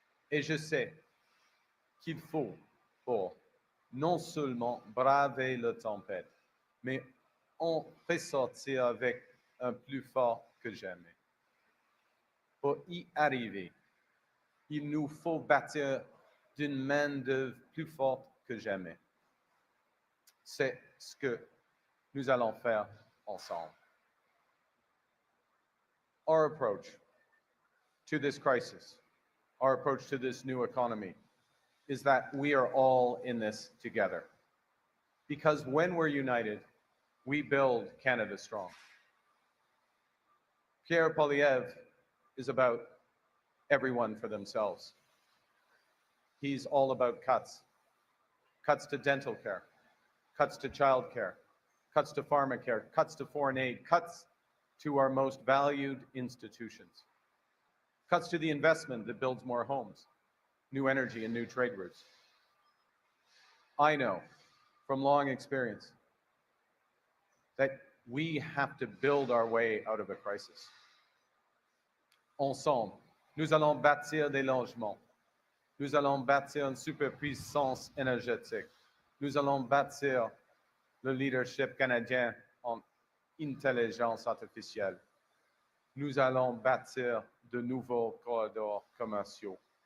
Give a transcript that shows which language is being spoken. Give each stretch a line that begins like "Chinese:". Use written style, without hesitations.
French: Et je sais qu'il faut, pour non seulement braver la tempête, mais en ressortir avec un plus fort que jamais. Pour y arriver, il nous faut bâtir d'une main-d'œuvre plus forte que jamais. C'est ce que nous allons faire ensemble.
English: Our approach to this crisis, our approach to this new economy, is that we are all in this together. Because when we're united, we build Canada strong. Pierre Poilievre is about everyone for themselves. He's all about cuts. Cuts to dental care, cuts to child care, cuts to pharmacare, cuts to foreign aid, cuts to our most valued institutions, cuts to the investment that builds more homes, new energy, and new trade routes. I know from long experience that we have to build our way out of a crisis.
French: Ensemble, nous allons bâtir des logements. Nous allons bâtir une superpuissance énergétique. Nous allons bâtir le leadership canadien en intelligence artificielle. Nous allons bâtir de nouveaux corridors commerciaux.